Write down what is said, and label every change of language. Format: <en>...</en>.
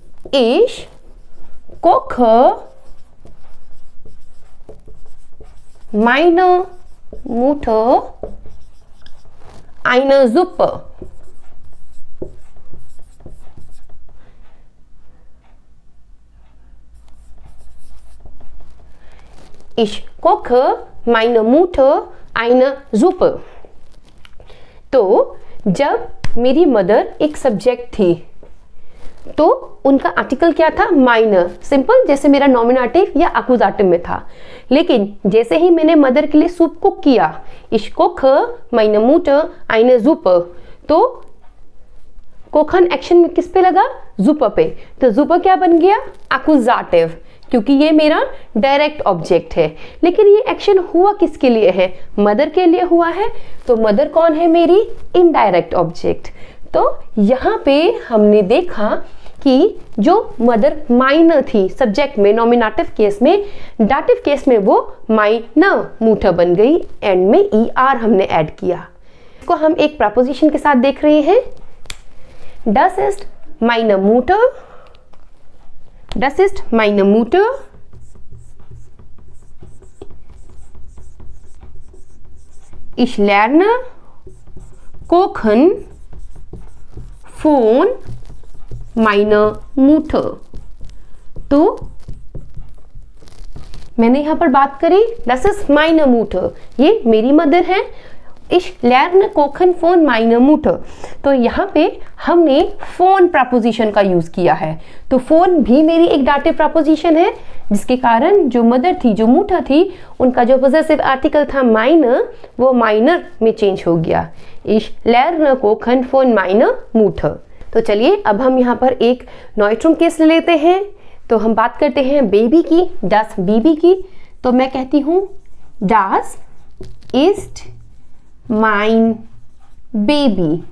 <de>Ich koche meine Mutter eine Suppe। Ich koche meine Mutter eine Suppe।</de> <hi>तो जब मेरी mother एक subject थी तो उनका आर्टिकल क्या था, माइनर, सिंपल, जैसे मेरा नॉमिनेटिव या एक्यूजेटिव में था। लेकिन जैसे ही मैंने मदर के लिए सूप कुक किया,</hi> <de>Ich koche meine Mutter eine Suppe,</de> <hi>तो कोखन एक्शन में किस पे लगा, Suppe पे। तो Suppe क्या बन गया, एक्यूजेटिव, क्योंकि ये मेरा डायरेक्ट ऑब्जेक्ट है। लेकिन ये एक्शन हुआ किसके लिए है, मदर के लिए हुआ है। तो मदर कौन है, मेरी इनडायरेक्ट ऑब्जेक्ट। तो यहाँ पे हमने देखा कि जो मदर माइनर थी सब्जेक्ट में, नॉमिनेटिव केस में, डाटिव केस में वो</hi> <de>meine Mutter</de> <hi>बन गई। एंड में ER हमने ऐड किया। इसको हम एक प्रपोजिशन के साथ देख रहे हैं।</hi> <de>Das ist meine Mutter। Das ist meine Mutter। Ich lerne kochen von meiner Mutter।</de> <hi>तो मैंने यहाँ पर बात करी</hi> <de>das ist meine Mutter,</de> <hi>ये मेरी मदर है।</hi> <de>Ich lerne kochen von meiner Mutter,</de> <hi>तो यहाँ पे हमने फोन प्रपोजिशन का यूज किया है। तो फोन भी मेरी एक डाटिव प्रपोजिशन है, जिसके कारण जो मदर थी, जो मुठा थी, उनका जो पॉजेसिव आर्टिकल था माइनर, वो माइनर में चेंज हो गया।</hi> <de>Ich lerne kochen von meiner Mutter।</de> <hi>तो चलिए अब हम यहाँ पर एक नॉइट्रम केस ले लेते हैं। तो हम बात करते हैं बेबी की, das Baby की। तो मैं कहती हूँ</hi> <de>das ist mein Baby।</de>